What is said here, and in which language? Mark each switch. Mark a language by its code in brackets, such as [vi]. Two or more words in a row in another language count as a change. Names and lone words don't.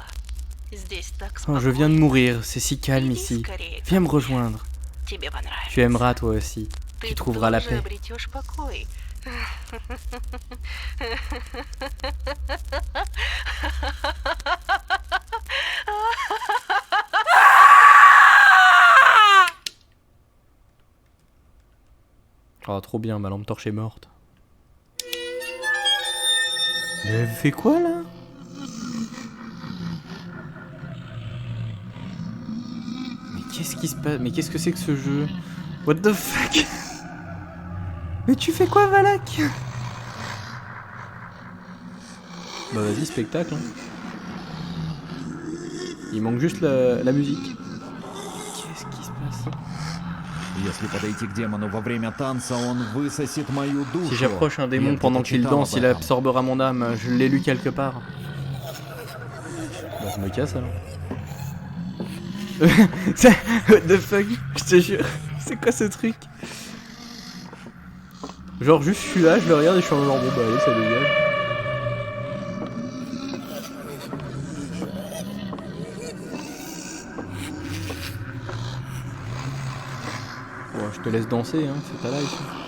[ru] Здесь так [fr] Oh, je viens de [ru] спокойно. [fr] mourir, c'est si calme [ru] Иди [fr] ici. [ru] скорее ко [fr] Viens me [ru] мне. [fr] rejoindre. [ru] Тебе понравится. [fr] Tu aimeras toi aussi. [ru] Ты [fr] Tu trouveras la [ru] тоже [fr] paix. [ru] обретешь покой. [fr] Oh, trop bien, ma lampe torche est morte. Mais elle fait quoi là? Mais qu'est-ce qui se passe? Mais qu'est-ce que c'est que ce jeu? [en] What the fuck? [fr] Mais tu fais quoi, Valak? Bah vas-y, spectacle. Hein. Il manque juste la musique. Qu'est-ce qui se passe? [ru] Если подойти к демону во время танца, он высосет мою душу. [fr] Si j'approche un démon [ru] Я [fr] pendant [ru] где-то [fr] qu'il [ru] читал [fr] danse, [ru] об [fr] il [ru] этом. [fr] absorbera mon âme. Je l'ai lu quelque part. Bah, je me casse alors. [en] What the fuck? [fr] Je te jure. C'est quoi ce truc? Genre, juste je suis là, je le regarde et je suis en genre bon, bah allez, ça dégage. Bon, je te laisse danser, hein, c'est pas live.